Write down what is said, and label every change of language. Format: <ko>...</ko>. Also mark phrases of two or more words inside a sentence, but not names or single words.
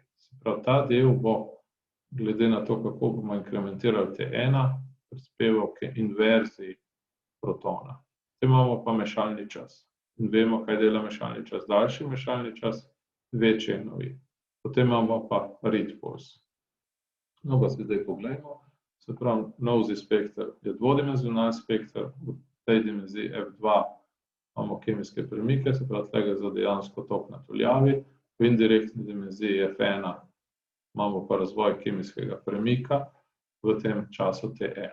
<sl>Se pravi, ta del bo, glede na to, kako bomo inkrementirali T1, prispeval k inverziji protona. Potem imamo pa mešalni čas. In vemo, kaj dela mešalni čas. Daljši mešalni čas, večji NOI. Potem imamo pa</sl> <en>read pulse.</en> <sl>No, pa si zdaj pogledamo. Se pravi, Nosy spekter je dvodimenzionalni spekter, v tej dimenziji F2 imamo kemijske premike, se pravi, tega za dejansko tok na tuljavi, v indirektni dimenziji F1 imamo pa razvoj kemijskega premika v tem času T1.</sl>